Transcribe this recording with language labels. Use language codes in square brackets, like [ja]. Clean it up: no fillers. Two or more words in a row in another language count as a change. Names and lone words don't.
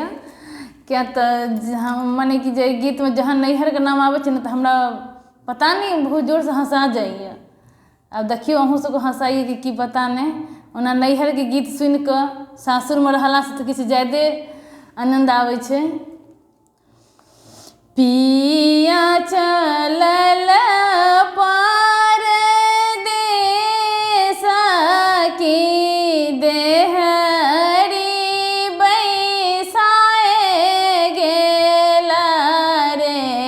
[mai] किया तऽ हम मने कि जे गीतमे जहन नैहरके नाम आबै छै ने तऽ हमरा पता नहि बहुत जोरसँ हँसा जाइए। आब देखियौ अहूँ सबके हँसाइए कि पता नहि। ओना नैहरके गीत सुनिकऽ सासुरमे रहलासँ तऽ किछु ज्यादे आनन्द आबै छै। पिया चलल परदेस की देहरी बैसाए गेला रे